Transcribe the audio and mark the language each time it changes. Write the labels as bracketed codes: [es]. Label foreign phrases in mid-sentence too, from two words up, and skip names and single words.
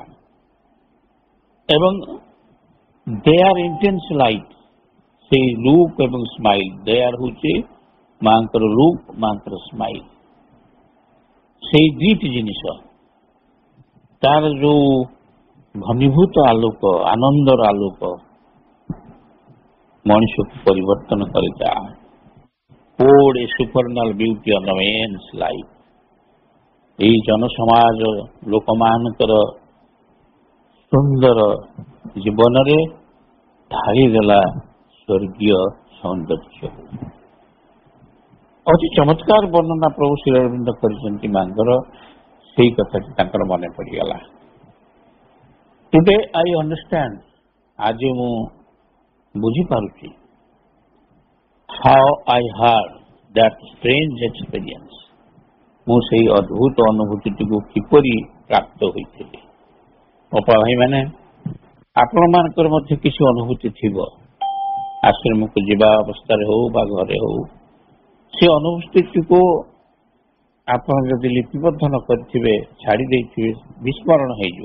[or] ଏବଂ [en] their intense light, [or] ସେଇ ଲୁକ୍ ଏବଂ ସ୍ମାଇଲ୍, ଦେୟାର ହଉଛି ମାଙ୍କର ଲୁକ୍, ମାଙ୍କର ସ୍ମାଇଲ୍, ସେଇ ଦୁଇଟି ଜିନିଷ, ତାର ଯୋଉ ଘନୀଭୂତ ଆଲୋକ, ଆନନ୍ଦର ଆଲୋକ ମଣିଷକୁ ପରିବର୍ତ୍ତନ କରିଥାଏ। [en] poured a supernal beauty on men's life. [or] ଏହି ଜନସମାଜ ଲୋକମାନଙ୍କର ସୁନ୍ଦର ଜୀବନରେ ଢାଳିଦେଲା ସ୍ୱର୍ଗୀୟ ସୌନ୍ଦର୍ଯ୍ୟ। ଅତି ଚମତ୍କାର ବର୍ଣ୍ଣନା ପ୍ରଭୁ ଶ୍ରୀ ଅରବିନ୍ଦ କରିଛନ୍ତି ମାଙ୍କର, ସେଇ କଥାଟି ତାଙ୍କର ମନେ ପଡ଼ିଗଲା। [en] today I understand, [or] ଆଜି ମୁଁ ବୁଝିପାରୁଛି, [en] how I had that strange experience, [or] ମୁଁ ସେଇ ଅଦ୍ଭୁତ ଅନୁଭୂତିଟିକୁ କିପରି ପ୍ରାପ୍ତ ହୋଇଥିଲି। ଅପା ଭାଇମାନେ, ଆପଣମାନଙ୍କର ମଧ୍ୟ କିଛି ଅନୁଭୂତି ଥିବ, ଆଶ୍ରମକୁ ଯିବା ଅବସ୍ଥାରେ ହଉ ବା ଘରେ ହଉ, ସେ ଅନୁଭୂତିଟିକୁ ଆପଣ ଯଦି ଲିପିବଦ୍ଧ ନ କରିଥିବେ, ଛାଡ଼ି ଦେଇଥିବେ, ବିସ୍ମରଣ ହେଇଯିବ।